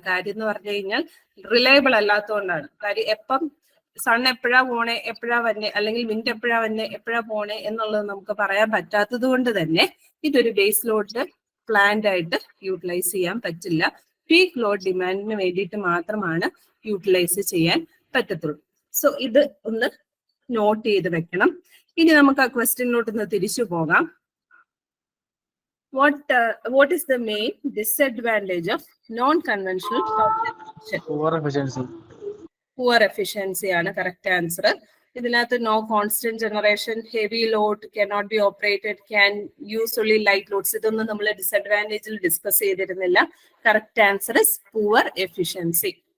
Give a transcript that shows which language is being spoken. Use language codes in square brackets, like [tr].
[ml] കാര്യം എന്ന് പറഞ്ഞു കഴിഞ്ഞാൽ റിലയബിൾ അല്ലാത്തതുകൊണ്ടാണ്. കാര്യം എപ്പം സൺ എപ്പോഴാ പോണേ, എപ്പോഴാ വന്നെ, അല്ലെങ്കിൽ വിൻഡ് എപ്പോഴാ വന്നെ, എപ്പോഴാ പോണേ എന്നുള്ളത് നമുക്ക് പറയാൻ പറ്റാത്തത് കൊണ്ട് തന്നെ ഇതൊരു ബേസ് ലോഡ് പ്ലാന്റ് ആയിട്ട് യൂട്ടിലൈസ് ചെയ്യാൻ പറ്റില്ല. പീക്ക് ലോഡ് ഡിമാൻഡിന് വേണ്ടിയിട്ട് മാത്രമാണ് യൂട്ടിലൈസ് ചെയ്യാൻ പറ്റത്തുള്ളൂ. സോ ഇത് ഒന്ന് നോട്ട് ചെയ്ത് വെക്കണം. ഇനി നമുക്ക് ആ ക്വസ്റ്റ്യനിലോട്ട് ഒന്ന് തിരിച്ചു പോകാം. [en] What is the main disadvantage of non-conventional power generation? Poor efficiency. Poor efficiency [ml] ആണ് കറക്റ്റ് ആൻസർ. [en] ഇതിനകത്ത് no constant generation, heavy load, cannot be operated, can use only light loads. [ml] ഇതൊന്നും നമ്മൾ ഡിസഡ്വാൻറ്റേജിൽ ഡിസ്കസ് ചെയ്തിരുന്നില്ല. [en] Correct answer is poor efficiency.